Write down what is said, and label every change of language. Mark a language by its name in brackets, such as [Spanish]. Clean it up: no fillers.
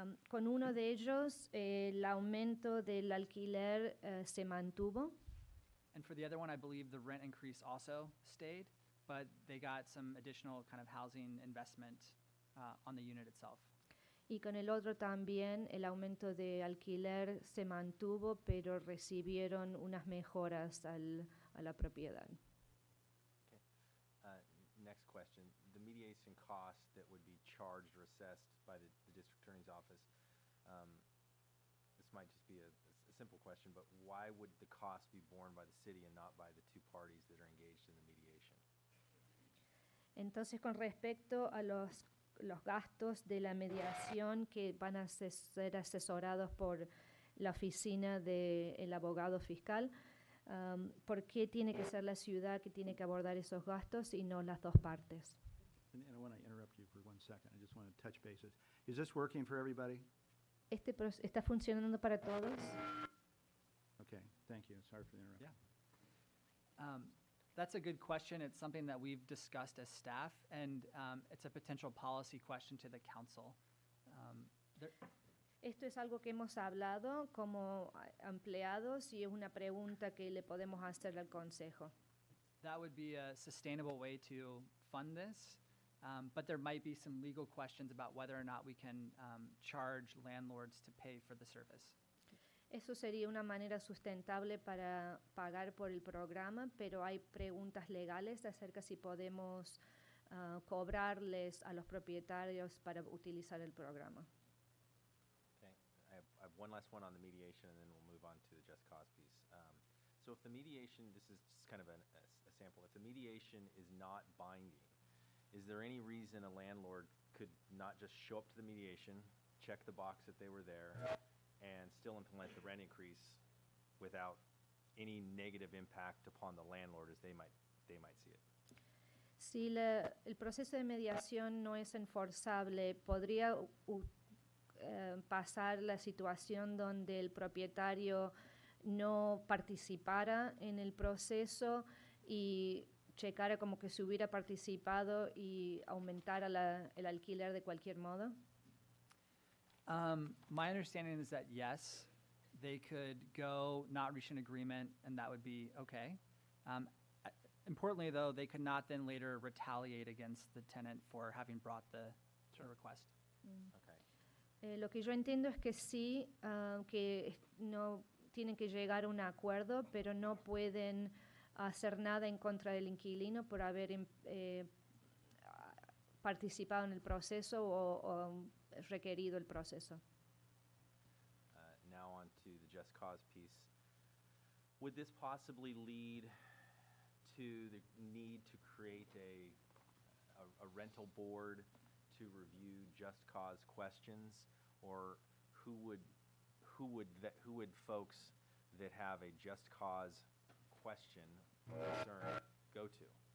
[Spanish] Con uno de ellos, el aumento del alquiler se mantuvo. [English] And for the other one, I believe the rent increase also stayed, but they got some additional kind of housing investment on the unit itself. [Spanish] Y con el otro también el aumento de alquiler se mantuvo, pero recibieron unas mejoras a la propiedad. [English] Okay. Next question. The mediation costs that would be charged or assessed by the district attorney's office, this might just be a simple question, but why would the cost be borne by the city and not by the two parties that are engaged in the mediation? [Spanish] Entonces, con respecto a los gastos de la mediación que van a ser asesorados por la oficina del abogado fiscal, ¿por qué tiene que ser la ciudad que tiene que abordar esos gastos y no las dos partes? [English] And I want to interrupt you for 1 second. I just want to touch bases. Is this working for everybody? [Spanish] ¿Está funcionando para todos? [English] Okay, thank you. Sorry for the interruption. Yeah. That's a good question. It's something that we've discussed as staff, and it's a potential policy question to the council. [Spanish] Esto es algo que hemos hablado como empleados y es una pregunta que le podemos hacer al consejo. [English] That would be a sustainable way to fund this, but there might be some legal questions about whether or not we can charge landlords to pay for the service. [Spanish] Eso sería una manera sustentable para pagar por el programa, pero hay preguntas legales acerca si podemos cobrarles a los propietarios para utilizar el programa. [English] Okay, I have one last one on the mediation, and then we'll move on to the just cause piece. So if the mediation, this is just kind of a sample, if the mediation is not binding, is there any reason a landlord could not just show up to the mediation, check the box that they were there, and still implement the rent increase without any negative impact upon the landlord as they might see it? [Spanish] Si el proceso de mediación no es enforzable, ¿podría pasar la situación donde el propietario no participara en el proceso y checara como que se hubiera participado y aumentara el alquiler de cualquier modo? [English] My understanding is that yes, they could go, not reach an agreement, and that would be okay. Importantly, though, they could not then later retaliate against the tenant for having brought the request. Okay. [Spanish] Lo que yo entiendo es que sí, que no tienen que llegar a un acuerdo, pero no pueden hacer nada en contra del inquilino por haber participado en el proceso o requerido el proceso. [English] Now on to the just cause piece. Would this possibly lead to the need to create a rental board to review just cause questions, or who would folks that have a just cause question or concern go to?